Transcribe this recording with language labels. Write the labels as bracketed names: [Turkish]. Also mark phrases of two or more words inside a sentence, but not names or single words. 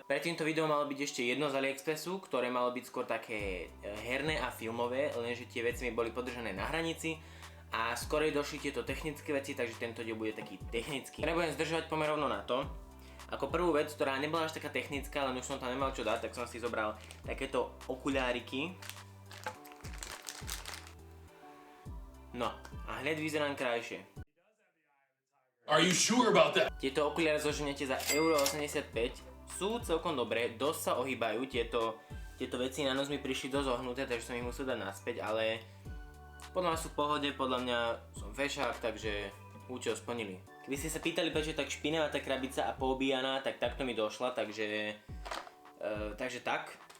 [Slovak] Pred týmto videom malo byť ešte jedno z AliExpressu, ktoré malo byť skôr také herné a filmové, lenže tie veci mi boli podržané na hranici a skorej došli tieto technické veci, takže tento diel bude taký technický. Nebudem zdržovať, poďme rovno na to. Ako prvú vec, ktorá nebola až taká technická, len už som tam nemal čo dať, tak som si zobral takéto okuláriky. No, a hneď vyzerám krajšie. [English] Are you sure about that? [Slovak] Tieto okuliare zoženete za 1,85 €, sú celkom dobré, dosť sa ohýbajú, tieto veci na nos mi prišli dosť ohnuté, takže som ich musel dať naspäť, ale podľa mňa sú v pohode, podľa mňa som fešák, takže účel splnili. Keby ste sa pýtali, prečo je tak špinavá tá krabica a poobíjaná, tak takto mi došla, takže tak.